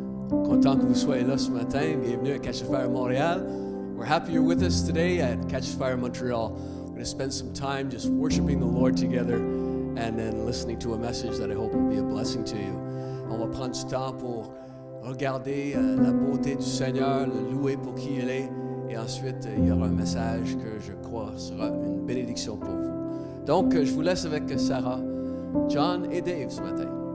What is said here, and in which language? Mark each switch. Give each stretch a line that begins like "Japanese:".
French: Content que vous soyez là ce matin. Bienvenue à Catch the Fire Montréal.
English: We're happy you're with us today at Catch the Fire Montreal. We're going to spend some time just worshiping the Lord together and then listening to a message that I hope will be a blessing to you.
French: On va prendre du temps pour regarder la beauté du Seigneur, le louer pour qui il est. Et ensuite, il y aura un message que je crois sera une bénédiction pour vous. Donc, je vous laisse avec Sarah, John et Dave ce matin.